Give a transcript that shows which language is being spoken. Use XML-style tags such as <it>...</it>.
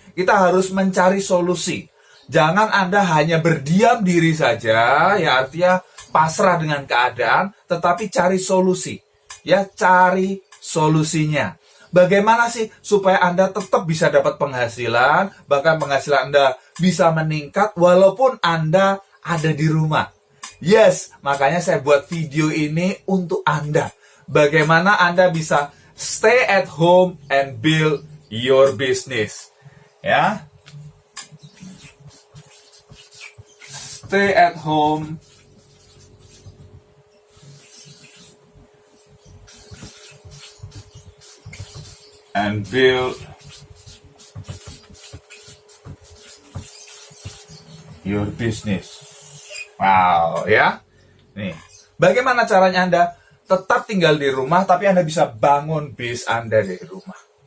<id>Kita harus mencari solusi. Jangan Anda hanya berdiam diri saja, ya artinya pasrah dengan keadaan, tetapi cari solusi. Ya, cari solusinya. Bagaimana sih supaya Anda tetap bisa dapat penghasilan, bahkan penghasilan Anda bisa meningkat walaupun Anda ada di rumah. Yes, makanya saya buat video ini untuk Anda. Bagaimana Anda bisa</id> <en>stay at home and build your business. Ya. Stay at home and build your business. Wow, ya.</en> <id>Nih, bagaimana caranya Anda tetap tinggal di rumah tapi Anda bisa bangun bisnis Anda dari rumah?</id>